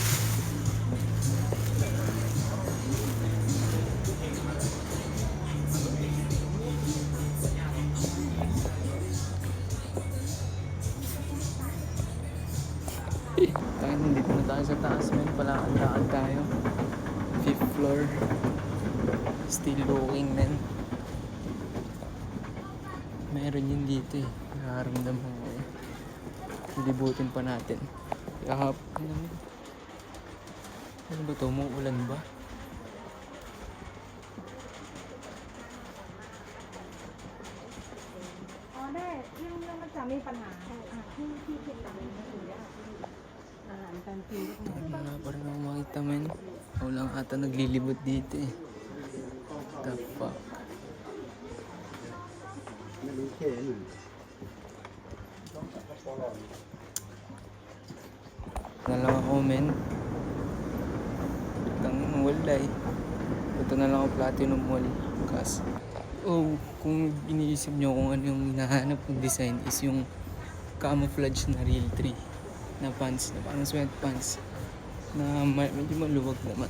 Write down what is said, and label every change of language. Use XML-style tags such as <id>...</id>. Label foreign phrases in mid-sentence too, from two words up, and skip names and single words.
<tl>Tayo nandito na tayo sa taas, men. Palakad-lakad tayo.</tl> <en>5th floor. Still looking, men.</en> <tl>Meron yun dito eh. Nakaramdaman ko eh. Lilibutin pa natin. Kahap. Ano ba ito? Umuulan ba?</tl> <th>yung มันจะมีปัญหาที่คิดต่างกันก็คืออาหารการกินก็</th> <tl>Wala pa rin ako makita, men. Ako lang ata naglilibot dito eh.</tl> <en>The fuck?</en> <tl>Na lang ako, men. Tang wala eh. Punta na lang ako Platinum Mall. Kasi, kung iniisip nyo kung ano yung hinahanap ng design is yung camouflage na real 3 na pants, na parang sweatpants na medyo maluwag naman.</tl>